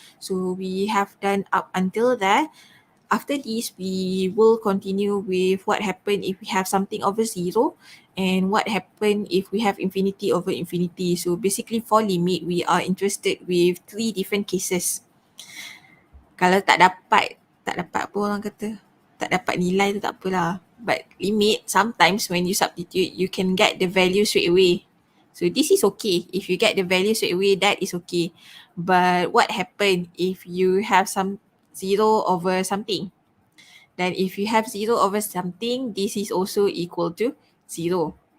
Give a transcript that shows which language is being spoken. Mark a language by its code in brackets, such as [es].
[en] So we have done up until there. After this, we will continue with what happened if we have something over 0 and what happened if we have infinity over infinity. So basically for limit, we are interested with 3 different cases. [ms] Kalau tak dapat apa orang kata, tak dapat nilai tu tak apalah. [en] But limit, sometimes when you substitute, you can get the value straight away. So this is okay. If you get the value straight away, that is okay. But what happen if you have some 0 over something? Then if you have 0 over something, this is also equal to 0.